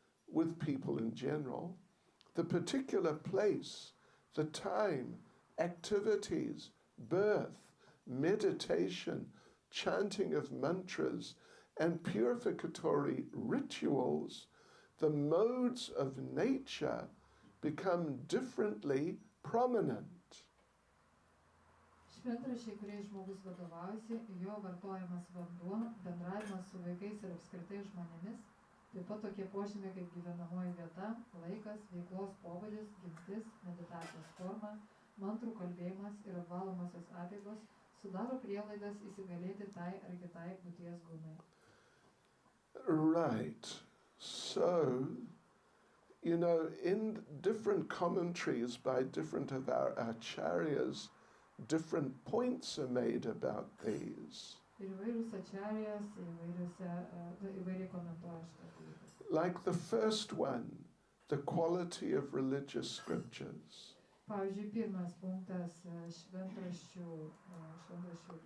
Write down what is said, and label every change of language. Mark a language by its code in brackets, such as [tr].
[en] with people in general, the particular place, the time, activities, birth, meditation, chanting of mantras, and purificatory rituals, the modes of nature become differently prominent. [lt] Šventraščiai, kuriais žmogus vadovaujasi, jo vartojamas vanduo, bendravimas su vaikais ir apskritai žmonėmis, taip pat tokie požymiai kaip gyvenamoji vieta, laikas, veiklos pobūdis, gimtis, meditacijos forma, mantrų kalbėjimas ir apvalomosios apeigos sudaro prielaidas įsigalėti tai ar kitai būties gūnai. [en] Right. So, in different commentaries by different of our acharyas, different points are made about these. [lt] Ir įvairius ačarijas, įvairiai komentuoja šitą dalyką. [en] Like the first one, the quality of religious scriptures. [lt] Pavyzdžiui, pirmas punktas šventraščių